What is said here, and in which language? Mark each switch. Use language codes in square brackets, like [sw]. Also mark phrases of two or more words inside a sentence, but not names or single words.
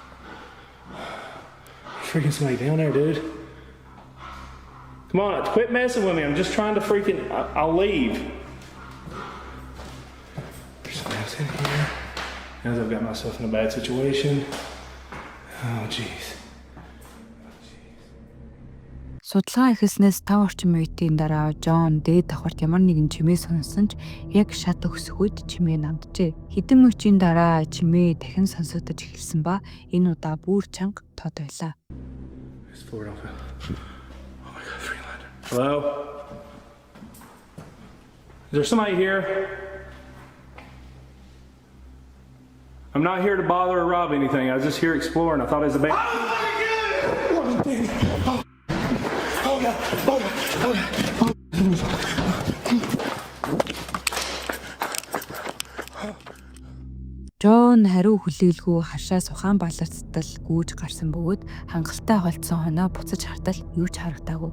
[en] Freaking somebody down there, dude. Come on, quit messing with me. I'm just trying to freaking... I'll leave. There's something else in here. Now that I've got myself in a bad situation. Oh, jeez. [mn] Судалгаа эхэлснээс 5 орчим минутын дараа Джон дээд давхарт ямар нэгэн чимээ сонссон ч яг шат өсөх үед чимээ намджээ. Хэдэн минутын дараа чимээ дахин сонсогдож эхэлсэн ба энэ удаа бүр чанга тод байлаа. [en] Hello? Is there somebody here? I'm not here to bother or rob anything. I was just here exploring. I thought it was a band. [mn] Джон хариу хүлээлгүй хашаас ухаан баларцтал гүйж гарсан бөгөөд хангалттай холдсон хоноо буцаж хартал юу ч харагдаагүй.